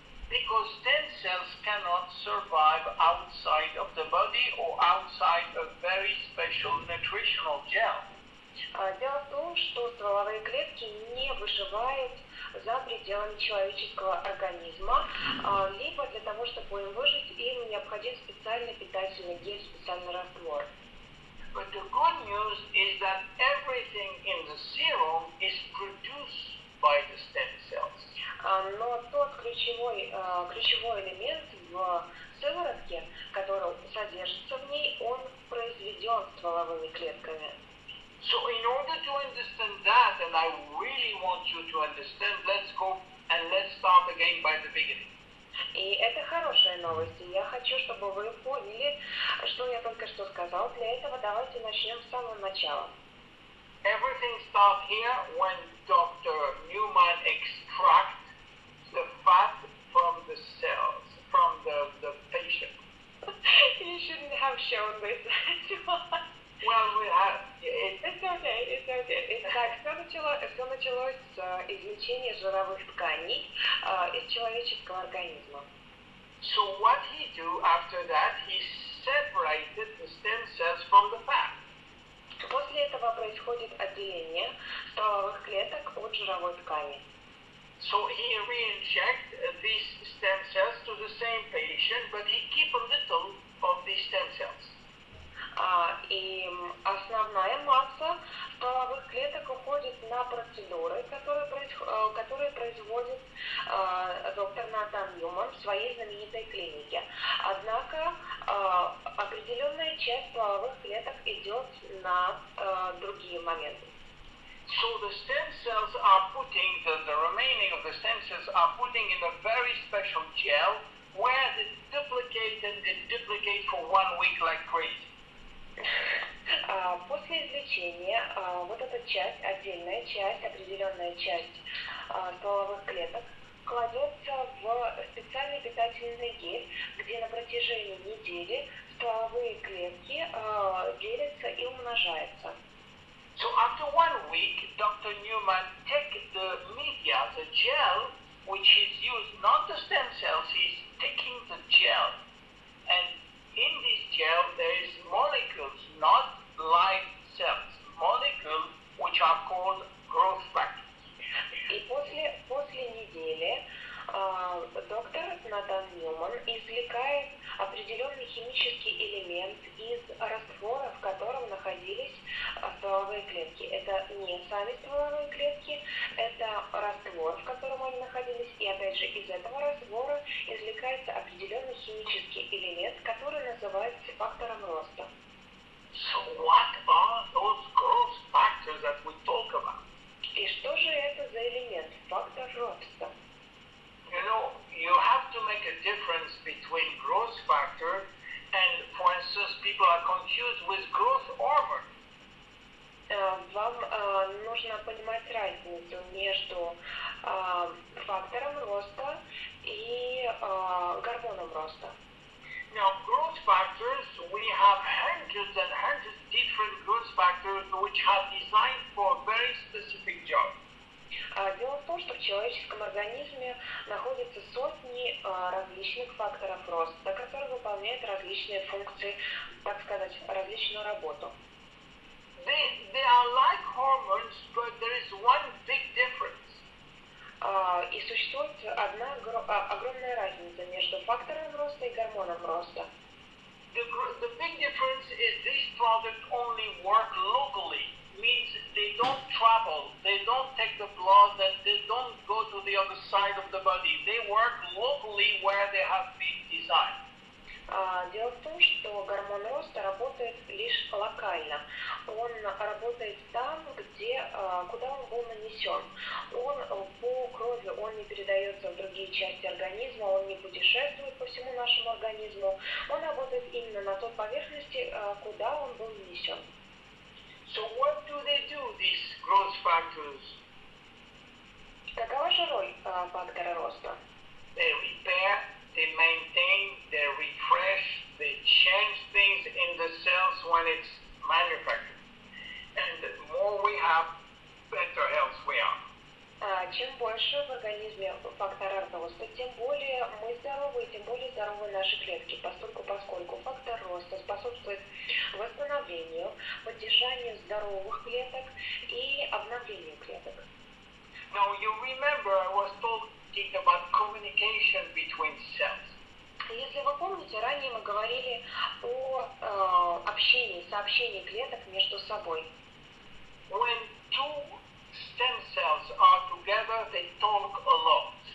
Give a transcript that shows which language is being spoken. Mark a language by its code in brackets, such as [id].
[en] Because stem cells cannot survive outside of the body or outside a very special nutritional gel. [ru] Дело в том, что стволовые клетки не выживают за пределами человеческого организма, либо для того, чтобы им выжить, им необходим специальный питательный гель, специальный раствор. [en] But the good news is that everything in the serum is produced by the stem cells. [ru] Но тот ключевой элемент в сыворотке, который содержится в ней, он произведен стволовыми клетками. [en] So in order to understand that, and I really want you to understand, let's go and let's start again by the beginning. [ru] И это хорошая новость, и я хочу, чтобы вы поняли, что я только что сказал. Для этого давайте начнем с самого начала. [en] Everything starts here when Dr. Newman extracts the fat from the cells, from the patient. You shouldn't have shown this to us. Well, we have... It's okay. [ru] Итак, все началось с извлечения жировых тканей из человеческого организма. [en] So what he do after that, he separated the stem cells from the fat. [ru] После этого происходит отделение стволовых клеток от жировой ткани. [en] So he reinject these stem cells to the same patient, but he keep a little of these stem cells. [ru] И основная масса стволовых клеток уходит на процедуры, которые производит доктор Натан Ньюман в своей знаменитой клинике. Однако определенная часть стволовых клеток идет на другие моменты. [en] So the stem cells are putting, the remaining of the stem cells are putting in a very special gel where they duplicate and they duplicate for 1 week like crazy. [ru] После извлечения вот эта часть, отдельная часть, определенная часть стволовых клеток кладется в специальный питательный гель, где на протяжении недели стволовые клетки делятся и умножаются. [en] So after 1 week, Dr. Newman take the media, the gel, which is used, not the stem cells, he's taking the gel. And in this gel, there is molecules, not live cells, molecules which are called growth factors. [ru] И после недели доктор Натан Ньюман извлекает определенный химический элемент из раствора, в котором находились стволовые стволовые клетки. Это не сами стволовые клетки, это раствор, в котором они находились, и опять же из этого раствора извлекается определенный химический элемент, который называется фактором роста. [en] So what are those growth factors that we talk about? [ru] И что же это за элемент, фактор роста? [en] You know, you have to make a difference between growth factor and, for instance, people are confused with growth hormone. [ru] Вам нужно понимать разницу между фактором роста и гормоном роста. [en] Now, growth factors, we have hundreds and hundreds of different growth factors which are designed for a very specific job. [ru] Дело в том, что в человеческом организме находятся сотни различных факторов роста, которые выполняют различные функции, так сказать, различную работу. [en] They are like hormones, but there is one big difference. [ru] И существует одна огромная разница между фактором роста и гормоном роста. [en] The big difference is these products only work locally. Means they don't travel, they don't take the blood, and they don't go to the other side of the body. They work locally where they have been designed. [ru] Дело в том, что гормон роста работает лишь локально. Он работает там, куда он был нанесен. Он по крови, он не передается в другие части организма, он не путешествует по всему нашему организму. Он работает именно на той поверхности, куда он был нанесен. [en] So what do they do, these growth factors? [ru] Какова же роль фактора роста? [en] They repair, they maintain, they refresh, they change things in the cells when it's manufactured. And the more we have, better health we are. [ru] Чем больше в организме фактора роста, тем более мы здоровы, тем более здоровы наши клетки, поскольку фактор роста способствует восстановлению, поддержанию здоровых клеток и обновлению клеток. [en] Now you remember I was talking about communication between cells. [ru] Если вы помните, ранее мы говорили о сообщении клеток между собой. [en] When two stem cells are together, they talk a lot.